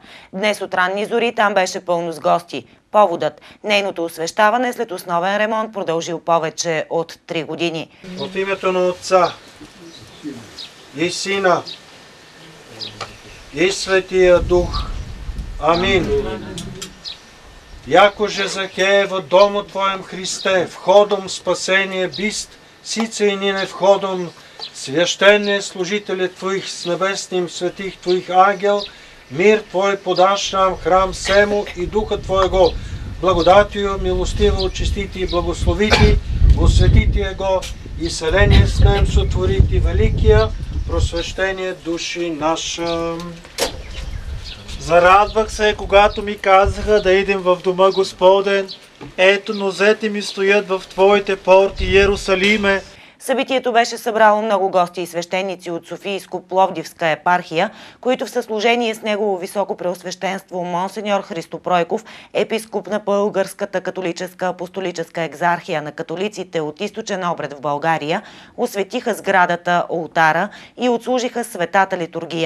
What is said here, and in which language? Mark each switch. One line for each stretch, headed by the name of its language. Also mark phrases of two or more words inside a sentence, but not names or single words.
Bulgarian: Днес от ранни зори там беше пълно с гости. Поводът – нейното освещаване след основен ремонт, продължил повече от 3 години. От името на Отца и Сина и Светия Дух. Амин.
Church Slavic: Якоже Захеева дома Твоем Христе, входом спасение бист, сица и нине входом, священне служители Твоих с небесным светих Твоих ангел, мир Твой подаш нам храм сему и Духа Твоего, благодатию милостиво очистити и благословити, осветите го и селение с нем сотворити великия, просвещение души наша.
Bulgarian: Зарадвах се, когато ми казаха да идем в дома Господен. Ето, нозете ми стоят в Твоите порти, Иерусалиме. Събитието беше събрало много гости и свещеници от Софийско-Пловдивска епархия, които в съслужение с негово високо преосвещенство Монсеньор Христо Пройков, епископ на Българската католическа апостолическа екзархия на католиците от източен обред в България, осветиха сградата, олтара и отслужиха светата литургия.